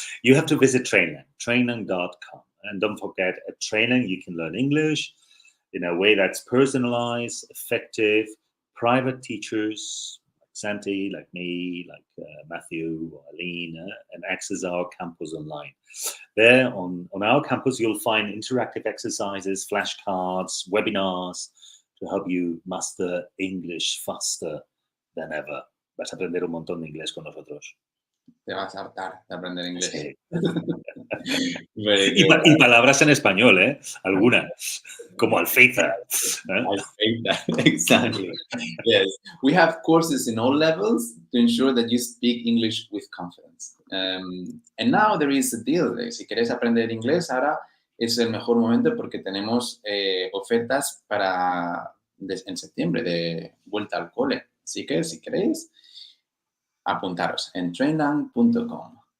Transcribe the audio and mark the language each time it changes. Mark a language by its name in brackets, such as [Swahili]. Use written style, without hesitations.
[English] You have to visit Trainlang, trainlang.com. And don't forget, at Trainlang, you can learn English in a way that's personalized, effective, private teachers like Santi, like me, like Matthew, or Aline, and access our campus online. There on our campus, you'll find interactive exercises, flashcards, webinars to help you master English faster than ever. [Spanish] Vas a aprender un montón de inglés con nosotros. Te vas a hartar de aprender inglés. Sí. Y palabras en español, ¿eh? Algunas, como alféizar. [English] Alféizar, exactly. Yes, we have courses in all levels to ensure that you speak English with confidence. And now there is a deal. [Spanish] Si quieres aprender inglés, ahora es el mejor momento porque tenemos ofertas en septiembre de vuelta al cole. Así que si queréis, apuntaros en trainlang.com.